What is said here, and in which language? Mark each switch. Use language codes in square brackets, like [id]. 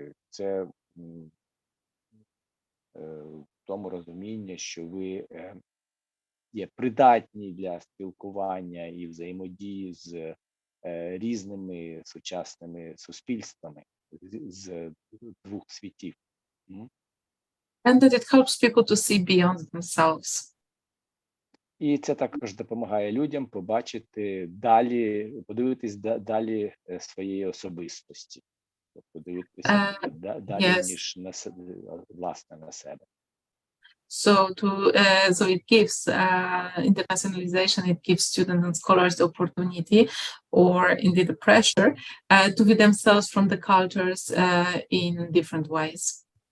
[uk] Це в тому розумінні, що ви є придатні для спілкування і взаємодії з різними сучасними суспільствами з двох світів. [en] And that it helps people to see beyond themselves. [uk] І це також допомагає людям побачити далі, подивитись далі своєї особистості. Подивитися далі, ніж власне на себе. [en] So it gives internationalization, it gives students and scholars the opportunity or indeed the pressure to view themselves from the cultures in different ways.